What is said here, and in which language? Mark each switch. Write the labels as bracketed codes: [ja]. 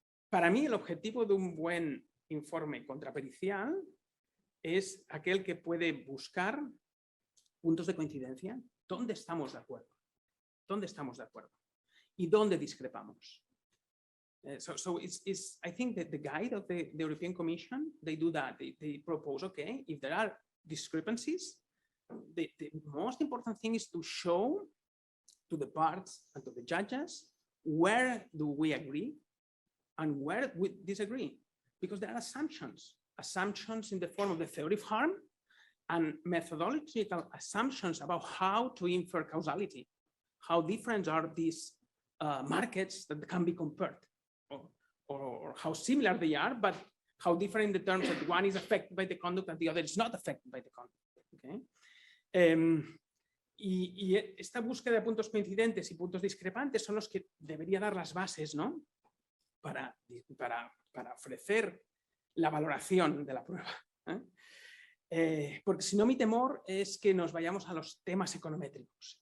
[es] Para mí, el objetivo de un buen informe contrapericial es aquel que puede buscar puntos de coincidencia. ¿Dónde estamos de acuerdo? ¿Dónde estamos de acuerdo? ¿Y dónde discrepamos? [en] So I think that the guide of the European Commission, they do that. They propose, okay, if there are discrepancies, the most important thing is to show to the parts and to the judges where do we agree and where we disagree, because there are assumptions in the form of the theory of harm and methodological assumptions about how to infer causality, how different are these markets that can be compared, or how similar they are, but how different in the terms that one is affected by the conduct and the other is not affected by the conduct. Okay? [es] Y esta búsqueda de puntos coincidentes y puntos discrepantes son los que debería dar las bases, ¿no? para ofrecer la valoración de la prueba. Porque si no, mi temor es que nos vayamos a los temas econométricos.